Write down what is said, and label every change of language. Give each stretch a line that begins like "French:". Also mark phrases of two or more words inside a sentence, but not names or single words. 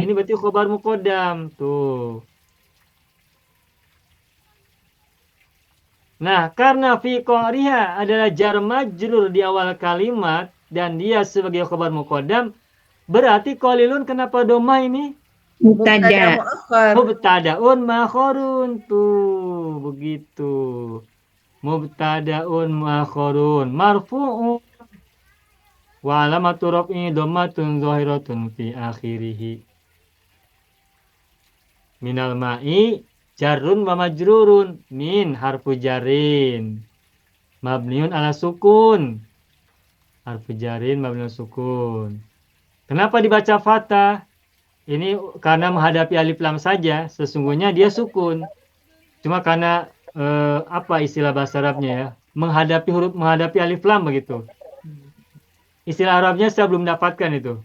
Indonesian: Ini berarti
Arabic: خبر مقدم
Indonesian: tuh. Nah, karena
Arabic: في قريحة
Indonesian: adalah
Arabic: جار مجرور
Indonesian: di awal kalimat dan dia sebagai
Arabic: خبر مقدم,
Indonesian: berarti qalilun kenapa doma ini? Mubtada. muakhar.
Arabic: مبتدأ مؤخر
Indonesian: tuh, begitu.
Arabic: مبتدأ مؤخر مرفوع وعلامة رفعه ضمة ظاهرة في آخره. من الماء جار ومجرور من حرف جر مبني على سكون حرف جر مبني سكون.
Indonesian: Kenapa dibaca fathah? Ini karena menghadapi alif lam saja, sesungguhnya dia sukun. Cuma karena apa istilah bahasa Arabnya ya? Menghadapi alif lam begitu. Istilah Arabnya saya belum dapatkan itu.